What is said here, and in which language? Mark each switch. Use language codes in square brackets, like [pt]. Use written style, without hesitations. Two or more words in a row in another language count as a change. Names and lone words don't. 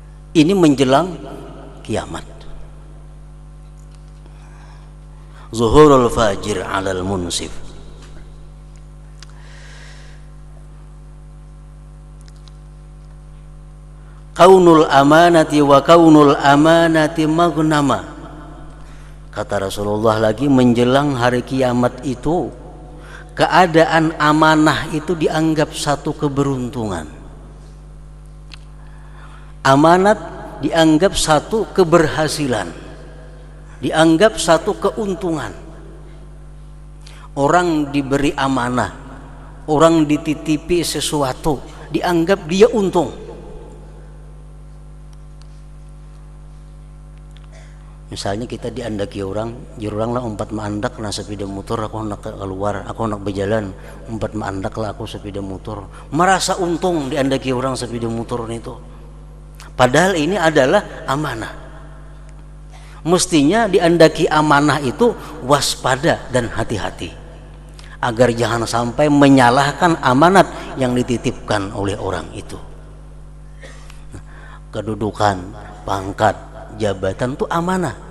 [id] Ini menjelang kiamat. [ar] ظهور الفاجر على المنصف. كون الأمانة وكون الأمانة مغنما. [id] Kata Rasulullah lagi, menjelang hari kiamat itu keadaan amanah itu dianggap satu keberuntungan. Amanat dianggap satu keberhasilan, dianggap satu keuntungan. Orang diberi amanah, orang dititipi sesuatu, dianggap dia untung. [bjn] Misalnya kita diandaki orang, jurang lah umpat maandak na sepeda motor, aku nak keluar, aku nak berjalan, umpat maandak lah aku sepeda motor. [id] Merasa untung diandaki orang sepeda motor itu. Padahal ini adalah amanah. Mestinya diandaki amanah itu waspada dan hati-hati, agar jangan sampai menyalahkan amanat yang dititipkan oleh orang itu. Kedudukan, pangkat, jabatan itu amanah.